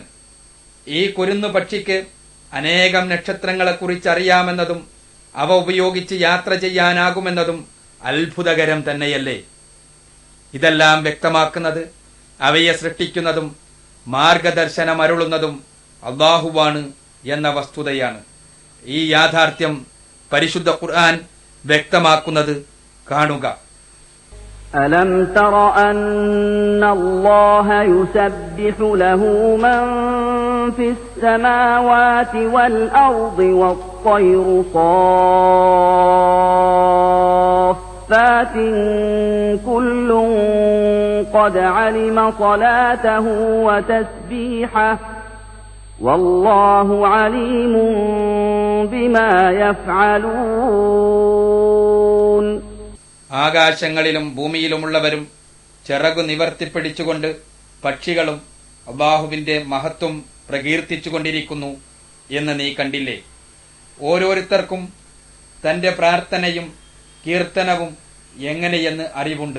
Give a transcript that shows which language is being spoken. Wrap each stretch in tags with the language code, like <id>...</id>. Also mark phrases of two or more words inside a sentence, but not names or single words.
<ml>ഈ കുരുന്നു പക്ഷിക്ക് അനേകം നക്ഷത്രങ്ങളെക്കുറിച്ച് അറിയാമെന്നതും അവ ഉപയോഗിച്ച് യാത്ര ചെയ്യാനാകുമെന്നതും അത്ഭുതകരം തന്നെയല്ലേ? ഇതെല്ലാം വ്യക്തമാക്കുന്നത് അവയെ സൃഷ്ടിക്കുന്നതും മാർഗദർശനം അരുളുന്നതും അല്ലാഹുവാണ് എന്ന വസ്തുതയാണ്. ഈ യാഥാർത്ഥ്യം പരിശുദ്ധ ഖുർആൻ വ്യക്തമാക്കുന്നത് കാണുക.</ml> <ar>ألم تر أن الله يسبح له من في السماوات والأرض والطير صافات كل قد علم صلاته وتسبيحه والله عليم بما يفعلون.</ar> <ml>ആകാശങ്ങളിലും ഭൂമിയിലുമുള്ളവരും ചിറകു നിവർത്തിപ്പിടിച്ചുകൊണ്ട് പക്ഷികളും അല്ലാഹുവിന്റെ മഹത്വം പ്രകീർത്തിച്ചുകൊണ്ടിരിക്കുന്നു എന്ന് നീ കണ്ടില്ലേ? ഓരോരുത്തർക്കും തന്റെ പ്രാർത്ഥനയും കീർത്തനവും എങ്ങനെയെന്ന് അറിവുണ്ട്.</ml>